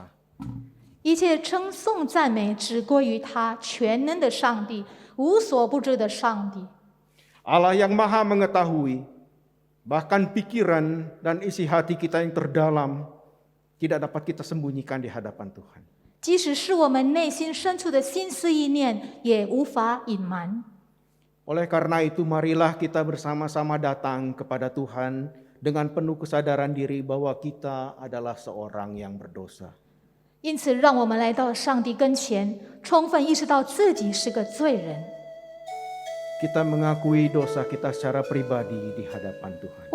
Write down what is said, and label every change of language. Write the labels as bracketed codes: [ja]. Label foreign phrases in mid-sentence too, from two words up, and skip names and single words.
[zh] 一切称颂赞美只归于他全能的上帝，无所不知的上帝。 [id] Allah yang Maha mengetahui, bahkan pikiran dan isi hati kita yang terdalam tidak dapat kita sembunyikan di hadapan Tuhan. [zh] 即使是我们内心深处的心思意念，也无法隐瞒。 [id] Oleh karena itu, marilah kita bersama-sama datang kepada Tuhan dengan penuh kesadaran diri bahwa kita adalah seorang yang berdosa. [zh] 因此，让我们来到上帝跟前，充分意识到自己是个罪人。 [id] Kita mengakui dosa kita secara pribadi di hadapan Tuhan.